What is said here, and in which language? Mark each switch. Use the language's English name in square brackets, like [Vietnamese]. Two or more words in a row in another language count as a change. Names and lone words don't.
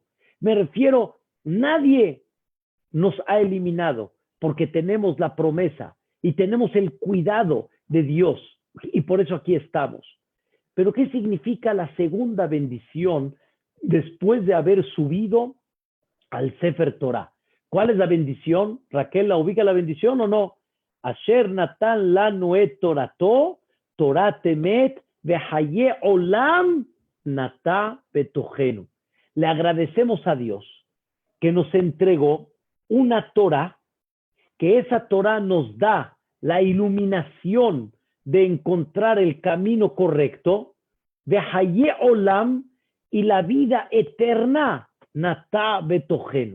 [Spanish] Me refiero, nadie nos ha eliminado porque tenemos la promesa y tenemos el cuidado de Dios. Y por eso aquí estamos. Pero ¿qué significa la segunda bendición después de haber subido al [Hebrew] ספר תורה? [Spanish] ¿Cuál es la bendición? Raquel, ¿la ubica la bendición o no? [Hebrew] אשר נתן לנו את תורתו תורת אמת וחיי עולם נטע בתוכנו. [Spanish] Le agradecemos a Dios que nos entregó una Torah, que esa Torah nos da la iluminación de encontrar el camino correcto, de [Hebrew] חיי עולם, [Spanish] y la vida eterna, [Hebrew] נטע בתוכנו.